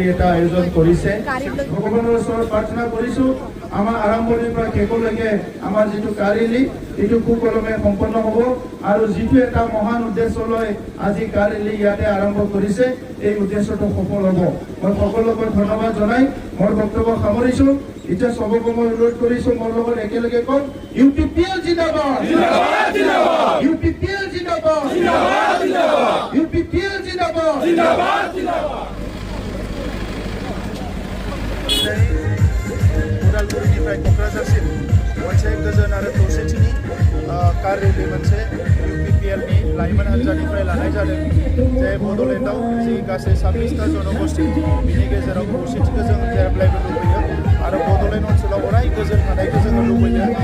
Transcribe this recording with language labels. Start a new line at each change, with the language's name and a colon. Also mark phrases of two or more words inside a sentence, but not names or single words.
Assamese: এটা আয়োজন কৰিছে ভগৱানৰ ওচৰত প্ৰাৰ্থনা কৰিছোঁ আমাৰ আৰম্ভণিৰ পৰা শেষলৈকে আমাৰ যিটো কাৰ ৰেলী এইটো সুকলমে সম্পন্ন হ'ব আৰু যিটো এটা মহান উদ্দেশ্য লৈ আজি কাৰ ৰেলী ইয়াতে আৰম্ভ কৰিছে এই উদ্দেশ্যটো সফল হ'ব মই সকলোকে ধন্যবাদ জনাই মোৰ বক্তব্য সামৰিছোঁ এতিয়া সবকে মই অনুৰোধ কৰিছোঁ মোৰ লগত একেলগে কম ইউপিপিএল জিন্দাবাদ ইউপিপিএল জিন্দাবাদ ইউপিপিএল জিন্দাবাদ
Bodo: उदालगुरिनिफ्राय क'क्राझारसिम मोनसे गोजोन आरो खौसेथिनि कार रेलि मोनसे इउपिपिएलनि लाइमोन हान्जानिफ्राय लानाय जादों जे बड'लेण्डआव जि गासै 26टा जनगोष्ठी बिनि गेजेराव खौसेथिखौ जों जेब्लायबो लुबैयो आरो बड'लेण्ड ओनसोलाव अराय गोजोन थानायखौ जोङो लुबैयो